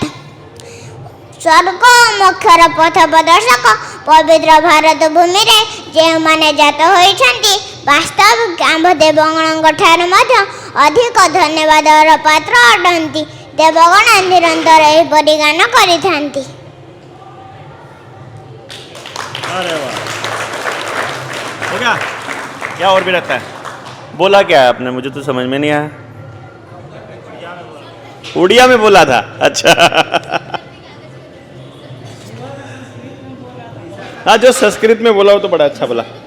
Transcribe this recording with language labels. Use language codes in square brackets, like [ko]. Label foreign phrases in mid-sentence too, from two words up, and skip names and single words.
[or] ସ୍ୱର୍ଗ ମୋକ୍ଷର ପଥ ପ୍ରଦର୍ଶକ ପବିତ୍ର ଭାରତ ଭୂମିରେ ଯେଉଁମାନେ ଜାତ ହୋଇଛନ୍ତି, ବାସ୍ତବିକ ଆମ୍ଭ ଦେବଗଣଙ୍କ ଠାରୁ ମଧ୍ୟ ଅଧିକ ଧନ୍ୟବାଦର ପାତ୍ର ଅଟନ୍ତି। ଦେବଗଣ ନିରନ୍ତର ଏହିପରି ଗାନ କରିଥାନ୍ତି। [hi] अरे वाह, हो गया? क्या और भी रखता है? बोला क्या है आपने? मुझे तो समझ में नहीं आया। उड़िया में बोला था? अच्छा। हाँ, जो संस्कृत में बोला वो तो बड़ा अच्छा बोला।